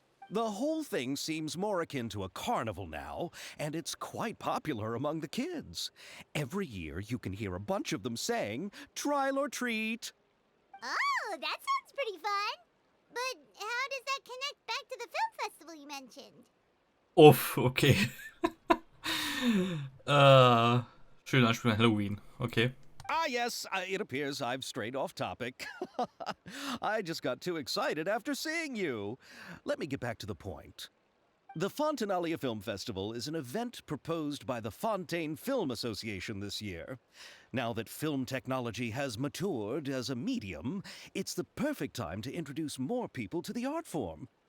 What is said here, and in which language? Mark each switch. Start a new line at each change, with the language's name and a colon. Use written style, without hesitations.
English: The whole thing seems more akin to a carnival now, and it's quite popular among the kids. Every year you can hear a bunch of them saying, "Trial or treat." Oh, that sounds pretty fun. But how does that connect back to the film festival you mentioned? Uff, okay.
German: Schöner Anspiel an Halloween.
English: Okay. Ah, yes, it appears I've strayed off topic. I just got too excited after seeing you. Let me get back to the point. The Fontanalia Film Festival is an event proposed by the Fontaine Film Association this year. Now that film technology has matured as a medium, it's the perfect time to introduce more people to the art form.